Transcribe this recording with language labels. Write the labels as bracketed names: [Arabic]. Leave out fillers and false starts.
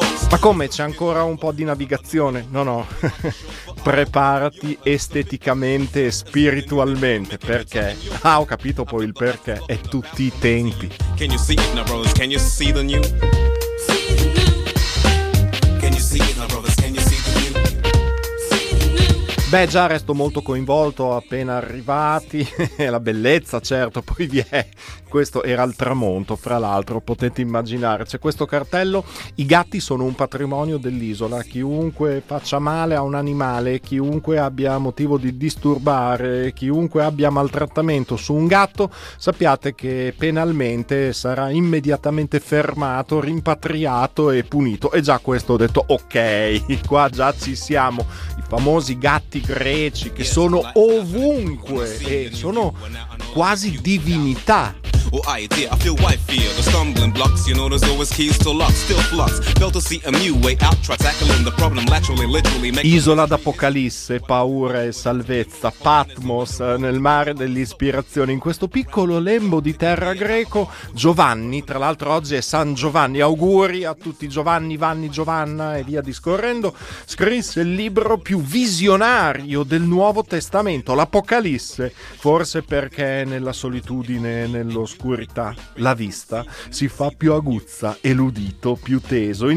[Italian] Ma come, c'è ancora un po' di navigazione? No, preparati esteticamente e spiritualmente. Perché? Ah, ho capito poi il perché. È tutti i tempi. [English] Can you see it now, brothers? Can you see the new? Can you see it now, brothers? Can you see the new? See the new? [Italian] Beh, già resto molto coinvolto appena arrivati, la bellezza certo, poi vi è, questo era il tramonto, fra l'altro potete immaginare, c'è questo cartello, i gatti sono un patrimonio dell'isola, chiunque faccia male a un animale, chiunque abbia motivo di disturbare, chiunque abbia maltrattamento su un gatto, sappiate che penalmente sarà immediatamente fermato, rimpatriato e punito, e già questo ho detto ok, qua già ci siamo. Famosi gatti greci che sono ovunque e sono quasi divinità. [English] Oh, idea, I feel white fear, the stumbling blocks, you know, there's always keys to luck, still flux, fail to see a new way out, try tackling the problem, laterally, literally make... [Italian] Isola d'Apocalisse, paura e salvezza, Patmos, nel mare dell'ispirazione, in questo piccolo lembo di terra greco, Giovanni, tra l'altro oggi è San Giovanni, auguri a tutti Giovanni, Vanni, Giovanna e via discorrendo, scrisse il libro più visionario del Nuovo Testamento, l'Apocalisse, forse perché nella solitudine, nello oscurità, la vista si fa più aguzza e l'udito più teso.